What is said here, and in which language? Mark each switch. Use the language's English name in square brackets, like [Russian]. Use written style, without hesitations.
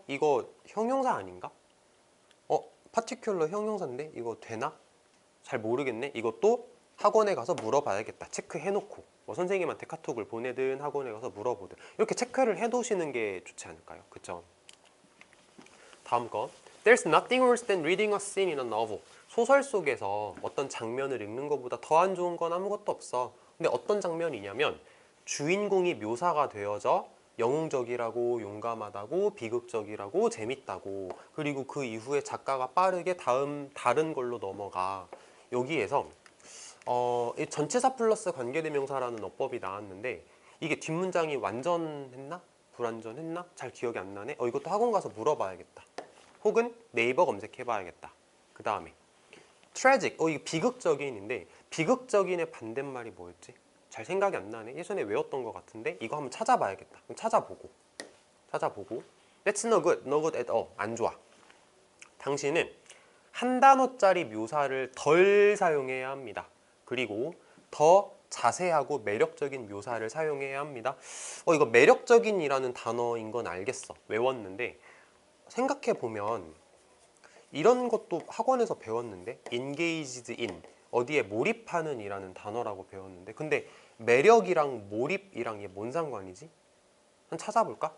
[Korean] 이거 형용사 아닌가? particular 형용사인데 이거 되나? 잘 모르겠네. 이것도 학원에 가서 물어봐야겠다. 체크해놓고 뭐 선생님한테 카톡을 보내든 학원에 가서 물어보든 이렇게 체크를 해두시는 게 좋지 않을까요? 그쵸? 다음 거. [English] There's nothing worse than reading a scene in a novel. [Korean] 소설 속에서 어떤 장면을 읽는 것보다 더 안 좋은 건 아무것도 없어. 근데 어떤 장면이냐면 주인공이 묘사가 되어져 영웅적이라고 용감하다고 비극적이라고 재밌다고 그리고 그 이후에 작가가 빠르게 다른 걸로 넘어가. 여기에서 이 전치사 플러스 관계대명사라는 어법이 나왔는데 이게 뒷문장이 완전했나? 불완전했나? 잘 기억이 안 나네? 이것도 학원 가서 물어봐야겠다. 혹은 네이버 검색해봐야겠다. 그 다음에 tragic, 이거 비극적인인데 비극적인의 반대말이 뭐였지? 잘 생각이 안 나네. 예전에 외웠던 것 같은데 이거 한번 찾아봐야겠다. 그럼 찾아보고 [English] That's no good, no good at all. [Korean] 안 좋아. 당신은 한 단어짜리 묘사를 덜 사용해야 합니다. 그리고 더 자세하고 매력적인 묘사를 사용해야 합니다. 이거 매력적인이라는 단어인 건 알겠어. 외웠는데 생각해보면 이런 것도 학원에서 배웠는데 engaged in, 어디에 몰입하는 이라는 단어라고 배웠는데 근데 매력이랑 몰입이랑 이게 뭔 상관이지? 한번 찾아볼까?